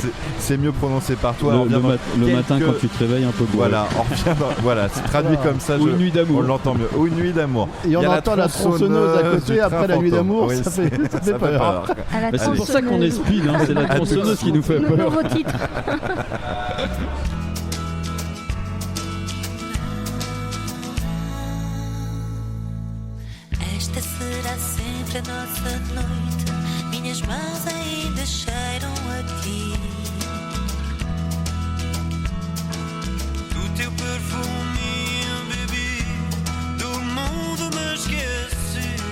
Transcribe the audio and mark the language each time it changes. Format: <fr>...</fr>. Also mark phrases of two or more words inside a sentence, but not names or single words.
<fr>c'est mieux prononcé par toi. On Le revient dans matin quelques- quand tu te réveilles un peu bourré. Voilà, on revient voilà, c'est traduit comme ça. Ou une nuit d'amour. On l'entend mieux. Ou une nuit d'amour. Et on Il y a entend la tronçonneuse à côté du après train la nuit fantôme. d'amour, Oui, ça fait peur. À la Bah, c'est pour ça qu'on est tronçonneuse. speed, hein, c'est la À tout de tronçonneuse qui nous fait peur. Nouveau titre.</fr> <pt>Esta será sempre a nossa noite. Minhas mãos ainda cheiram a ti. Do teu perfume bebi, do mundo me esqueci.</pt>